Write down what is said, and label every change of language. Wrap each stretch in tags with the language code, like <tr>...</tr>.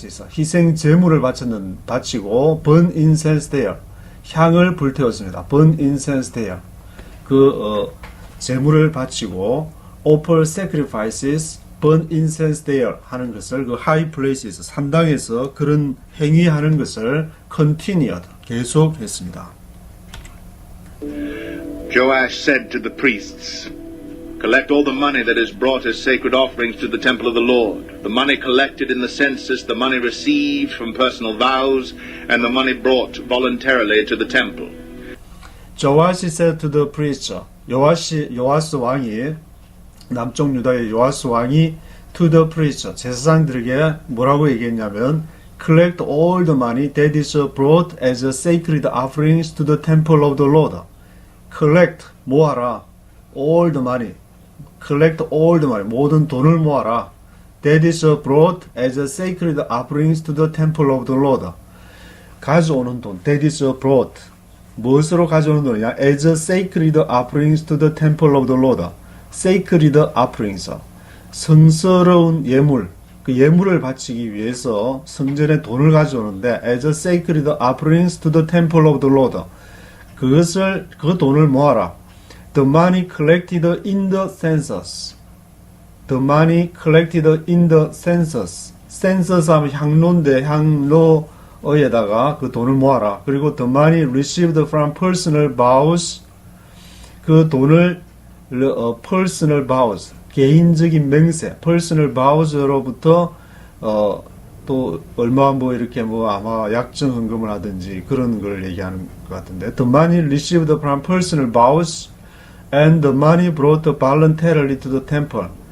<ko>희생 제물을 바치고</ko> <en>burn incense there.</en> <ko>향을 불태웠습니다.</ko> <en>burn incense there.</en> <ko>제물을 바치고</ko> <en>offer sacrifices, burn incense there</en> <ko>하는 것을 그</ko> <en>high places,</en> <ko>산당에서 그런 행위하는 것을 continued, 계속했습니다.</ko> <en>Joash said to the priests, "Collect all the money that is brought as sacred offerings to the temple of the Lord, the money collected in the census, the money received from personal vows, and the money brought voluntarily to the temple." Joash said to the priests,</en> <ko>요아스 왕이 남쪽 유다의 요아스 왕이</ko> <en>to the priests,</en> <ko>제사장들에게 뭐라고 얘기했냐면</ko> <en>collect all the money that is brought as sacred offerings to the temple of the Lord. collect 모아라 all the money. collect all the money</en> <ko>모든 돈을 모아라.</ko> <en>that is brought as sacred offerings to the temple of the Lord.</en> <ko>가져오는 돈</ko> <en>that is brought</en> <ko>무엇으로 가져오는 돈이냐?</ko> <en>as sacred offerings to the temple of the Lord. sacred offerings</en> <ko>성스러운 예물 그 예물을 바치기 위해서 성전에 돈을 가져오는데</ko> <en>as sacred offerings to the temple of the Lord.</en> <ko>그 돈을 모아라.</ko> <en>The money collected in the census. The money collected in the census.</en> <ko>census 하면 향로인데 향로에다가 그 돈을 모아라. 그리고</ko> <en>the money received from personal vows.</en> <ko>그 돈을</ko> <en>personal vows</en> <ko>개인적인 맹세 personal vows로부터 또 얼마 뭐 이렇게 뭐 아마 약정 헌금을 하든지 그런 걸 얘기하는 것 같은데</ko> <en>the money received from personal vows and the money brought voluntarily to the temple.</en>